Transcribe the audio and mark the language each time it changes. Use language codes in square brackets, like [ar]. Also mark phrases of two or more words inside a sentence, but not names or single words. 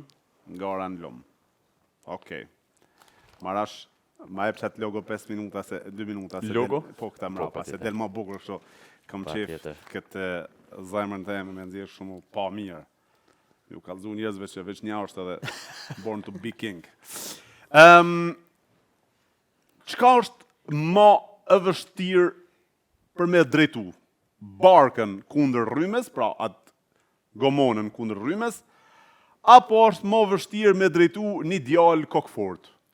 [sq] Gara në lum. Okej. Marash, ma e pshat logo 5 minuta, 2 minuta. Logo? Po, këta mrapa, se del ma bukur kështu. Kam qef Patjetër. këtë zemrën të me nxjerr shumë pa mirë. Ju kallëzu njerëzve që veç një është edhe [en] born to be king. [sq] Çka është më e vështirë për me drejtu? Barkën kundër rrymes, pra atë gomonën kundër rrymes, apo është më vështirë me drejtu një djalë kokfort?